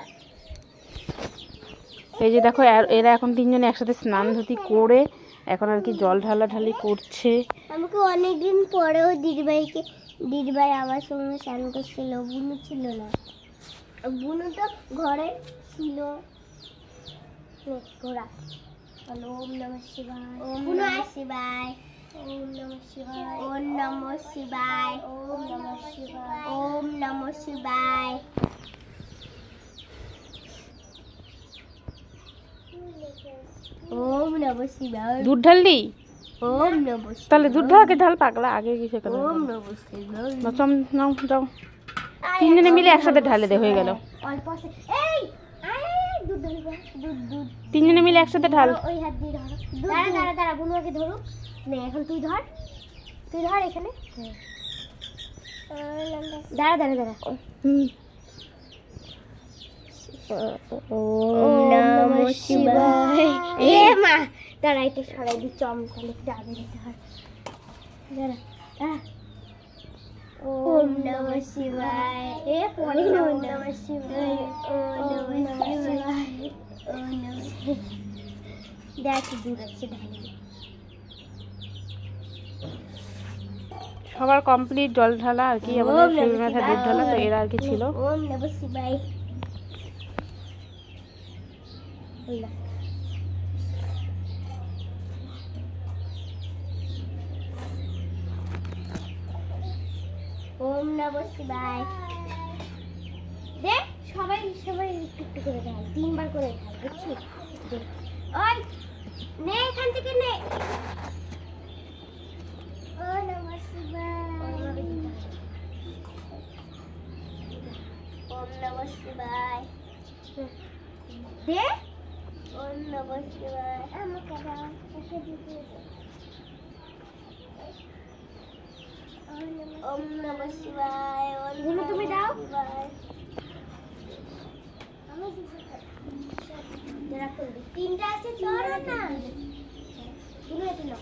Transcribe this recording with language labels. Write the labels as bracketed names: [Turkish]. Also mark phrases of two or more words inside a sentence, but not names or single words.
[Bangla] এই যে দেখো, এরা এখন তিনজনে একসাথে স্নান ধুতি করে এখন আর কি জল ঢালাঢালি করছে। আমাকে অনেকদিন পরেও দিদিভাই আমার সঙ্গে স্নান করছিল। বুনু ছিল না, বুনু তো ঘরে ছিল। ঘোরা বলো [Sanskrit] ॐ नमः शिवाय, ॐ नमः शिवाय, ॐ नमः शिवाय, ॐ नमः शिवाय, ॐ नमः शिवाय, ॐ नमः शिवाय। ॐ नमः शिवाय। [Bangla] দুধ ঢাললি? [Sanskrit] ॐ नमः शिवाय। [Bangla] তাহলে দুধ ঢালকে ঢাল পাগলা, আগে কি শেখা? [Sanskrit] ॐ नमः शिवाय। [Bangla] নাও যাও, তিনজনে মিলে একসাথে ঢালে দে, হয়ে গেল। অল্প আছে। এই দুধ ঢালবে, দুধ তিনজনে মিলে একসাথে ঢাল। ওই হাত দিয়ে ধরো। দাঁড়া বুনু আগে ধরুক। নে এখন তুই ধর এখানে। [Sanskrit] দাঁড়া। ॐ नमः शिवाय। [Bangla] এ মা দাঁড়া, এটা সরাই দি, চমকালে একটু আগে দিতে হয়। [Sanskrit] দাঁড়া। ॐ नमः शिवाय। [Bangla] এ পরে [Sanskrit] ॐ नमः शिवाय, ॐ नमः शिवाय, ॐ नमः शिवाय। [Bangla] দেখ দূর আছে ঢালি। সবার কমপ্লিট জল ঢালা আর কি, আমাদের সিঁড়ির মাথায় দুধ ঢালা। তো এরা আর কি ছিল। [Sanskrit] ॐ नमः शिवाय। ॐ नमः शिवाय। [Bangla] দেখ সবাই একটু করে ঢাল, 3 বার করে ঢাল, বুঝছিস? দেখ ওই নে এখান থেকে নে। [Sanskrit] ॐ नमः शिवाय, ॐ नमः शिवाय। দে ॐ नमः शिवाय। [Bangla] আমাকে দাও, এসে দিতে। [Sanskrit] ॐ नमः शिवाय। [Bangla] বুনু তুমি দাও। আমি তিনটা আছে, চলো না বুনু, এটা নাও।